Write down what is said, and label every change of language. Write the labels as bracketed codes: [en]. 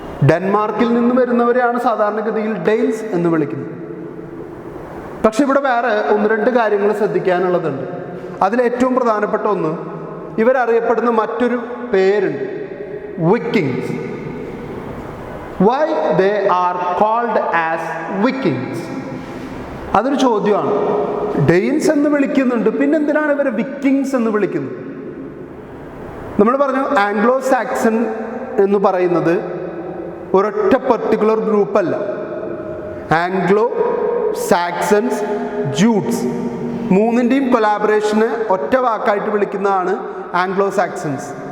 [ml] ഡെൻമാർക്കിൽ നിന്ന് വരുന്നവരെയാണ് സാധാരണഗതിയിൽ ഡെയിൻസ് എന്ന് വിളിക്കുന്നത്. പക്ഷെ ഇവിടെ വേറെ ഒന്ന് രണ്ട് കാര്യങ്ങൾ ശ്രദ്ധിക്കാനുള്ളതുണ്ട്. അതിലേറ്റവും പ്രധാനപ്പെട്ട ഒന്ന്, ഇവരറിയപ്പെടുന്ന മറ്റൊരു പേരുണ്ട്, വിക്കിങ്സ്. [en] Why they are called as Vikings? [ml] അതൊരു ചോദ്യമാണ്. ഡെയിൻസ് എന്ന് വിളിക്കുന്നുണ്ട്, പിന്നെന്തിനാണ് ഇവരെ വിക്കിങ്സ് എന്ന് വിളിക്കുന്നത്? നമ്മൾ പറഞ്ഞു ആംഗ്ലോ സാക്സൺ എന്ന് പറയുന്നത് ഒരൊറ്റ പെർട്ടിക്കുലർ ഗ്രൂപ്പല്ല. ആംഗ്ലോ സാക്സൺസ്, ജൂട്സ്, മൂന്നിൻ്റെയും കൊലാബറേഷന് ഒറ്റ വാക്കായിട്ട് വിളിക്കുന്നതാണ് ആംഗ്ലോ സാക്സൺസ്.